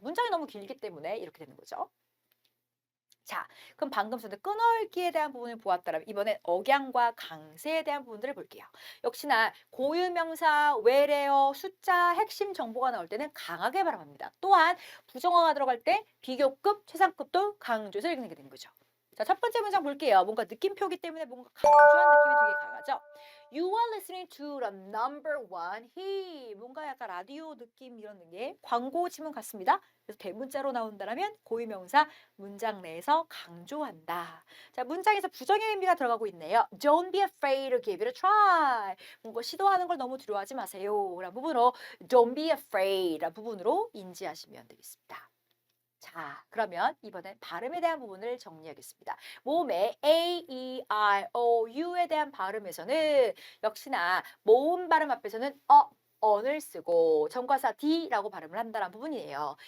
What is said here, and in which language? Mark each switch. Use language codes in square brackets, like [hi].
[ko] 문장이 너무 길기 때문에 이렇게 되는 거죠. 자, 그럼 방금 전에 끊어읽기에 대한 부분을 보았다면 이번엔 억양과 강세에 대한 부분들을 볼게요. 역시나 고유명사, 외래어, 숫자, 핵심 정보가 나올 때는 강하게 발음합니다. 또한 부정어가 들어갈 때 비교급, 최상급도 강조해서 읽는 게 되는 거죠. 자, 첫 번째 문장 볼게요. 뭔가 느낌표기 때문에 뭔가 강조한 느낌이 되게 강하죠. [en] You are listening to the number one hit. [ko] 뭔가 약간 라디오 느낌 이런 게 광고 지문 같습니다. 그래서 대문자로 나온다면 고유명사 문장 내에서 강조한다. 자, 문장에서 부정의 의미가 들어가고 있네요. [en] Don't be afraid to give it a try. [ko] 뭔가 시도하는 걸 너무 두려워하지 마세요. 라는 부분으로 [en] Don't be afraid [ko] 라는 부분으로 인지하시면 되겠습니다. 자, 그러면 이번엔 발음에 대한 부분을 정리하겠습니다. 모음의 A, E, I, O, U에 대한 발음에서는 역시나 모음 발음 앞에서는 on을 쓰고 전과사 D라고 발음을 한다는 부분이에요.